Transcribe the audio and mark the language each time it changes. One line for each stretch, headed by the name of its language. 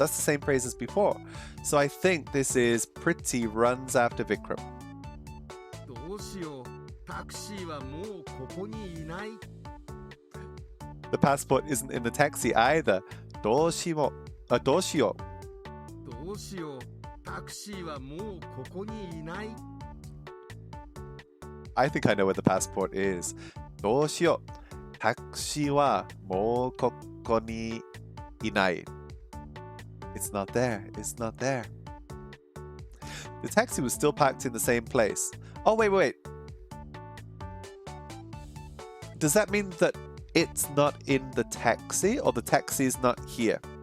English: That's the same phrase as before. So I think this is Pretty runs after Vikram.
Japanese: どうしよう。タクシーはもうここにいない。
English: The passport isn't in the taxi either.
Japanese: どうしよう。どうしよう。タクシーはもうここにいない。
English: I think I know where the passport is.
Japanese: どうしよう。タクシーはもうここにいない。
English: It's not there. It's not there. The taxi was still parked in the same place. Oh, wait. Does that mean that it's not in the taxi or the taxi is not here?